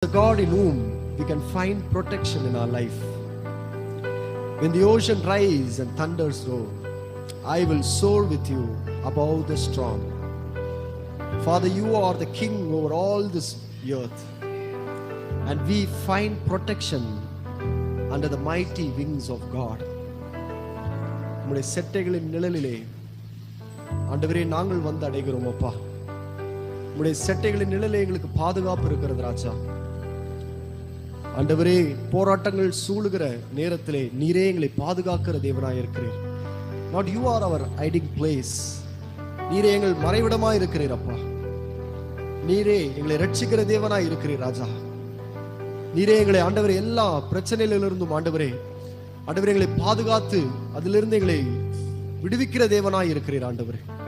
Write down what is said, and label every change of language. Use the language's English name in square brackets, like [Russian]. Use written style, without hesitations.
[English] a God in whom we can find protection in our life. When the ocean rise and thunders roar, I will soar with you above the storm. Father, you are the king over all this earth, and we find protection under the mighty wings of God. [Tamil] உம்முடைய செட்டைகளின் நிழலிலே ஆண்டவரே நாங்கள் வந்து அடைகிறோம் அப்பா. உம்முடைய செட்டைகளின் நிழலிலே எங்களுக்கு பாதுகாப்பு இருக்கிறது ராஜா. ஆண்டவரே, போராட்டங்கள் சூழுகிற நேரத்திலே நீரே எங்களை பாதுகாக்கிற தேவனாய் இருக்கிறீர். [English] Not you are our hiding place. [Tamil] நீரே எங்கள் மறைவிடமாய் இருக்கிறீர் அப்பா. நீரே எங்களை ரட்சிக்கிற தேவனாய் இருக்கிறீர் ராஜா. நீரே எங்களை ஆண்டவரே எல்லா பிரச்சனைகளிலிருந்தும் ஆண்டவரே எங்களை பாதுகாத்து அதிலிருந்து எங்களை விடுவிக்கிற தேவனாய் இருக்கிறீர் ஆண்டவரே.